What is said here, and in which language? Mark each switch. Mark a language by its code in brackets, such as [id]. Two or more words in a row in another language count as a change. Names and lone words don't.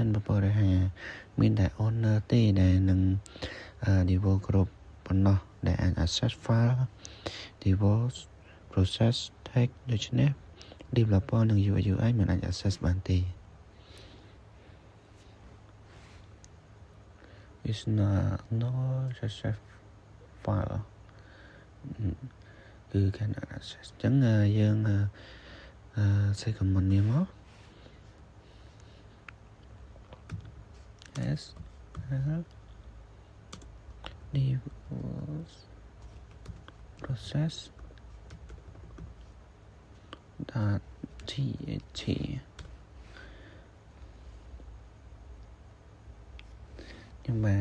[km] 750 មានតែ owner ទេដែលនឹង [en] default group [km] ប៉ុណ្ណោះដែលអាច [en] access file default process text [km] ដូច្នេះ developer និង UI មិនអាច access បានទេ [en] is no access file [km] គឺ [en] cannot access [km] អញ្ចឹងយើងសេះ comment នេះមក [en] s default process dot txt [km] ខ្ញុំបាន